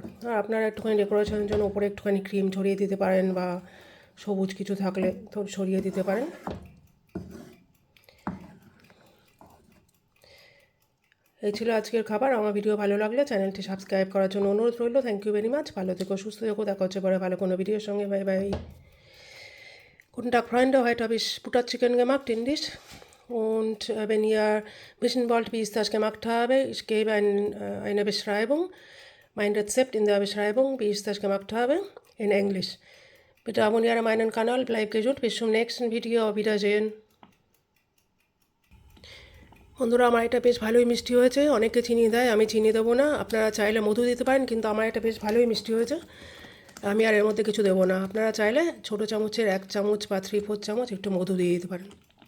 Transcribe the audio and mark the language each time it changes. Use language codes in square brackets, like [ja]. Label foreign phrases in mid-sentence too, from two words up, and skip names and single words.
[bn] আর আপনারা একটুখানি ডেকোরেশনের জন্য উপরে একটুখানি ক্রিম ছড়িয়ে দিতে পারেন, বা সবুজ কিছু থাকলে তো ছড়িয়ে দিতে পারেন। এই ছিল আজকের খাবার। আমার ভিডিও ভালো লাগলে চ্যানেলটি সাবস্ক্রাইব করার জন্য অনুরোধ রইল। [en] thank you very much. [bn] ভালো থেকো, সুস্থ থেকো। দেখা হচ্ছে পরে ভালো কোনো ভিডিওর সঙ্গে। বাই বাই। [de] Guten Tag, Freunde. Heute habe ich Butterchicken gemacht, indisch. Und wenn ihr wissen wollt, wie ich das gemacht habe, ich gebe eine Beschreibung, mein Rezept in der Beschreibung, wie ich das gemacht habe, in Englisch. Bitte abonniere meinen Kanal, bleib gesund, bis zum nächsten Video, auf Wiedersehen. [bn] বন্ধুরা, আমার এটা বেশ ভালোই মিষ্টি হয়েছে। অনেকে চিনি দেয়, আমি চিনি দেবো না। আপনারা চাইলে মধু দিতে পারেন, কিন্তু আমার এটা বেশ ভালোই মিষ্টি হয়েছে। আমি আর এর মধ্যে কিছু দেবো না। আপনারা চাইলে ছোটো চামচের 1 চামচ বা 3/4 চামচ একটু মধু দিয়ে দিতে পারেন।